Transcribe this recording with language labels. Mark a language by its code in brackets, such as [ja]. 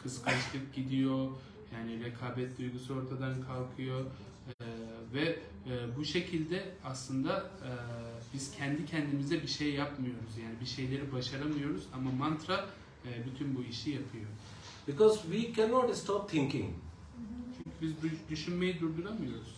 [tr] Kıskançlık gidiyor, yani rekabet duygusu ortadan kalkıyor ve bu şekilde aslında biz kendi kendimize bir şey yapmıyoruz. Yani bir şeyleri başaramıyoruz ama mantra bütün bu işi yapıyor. [en] Because we cannot stop thinking. [tr] Çünkü biz düşünmeyi durduramıyoruz.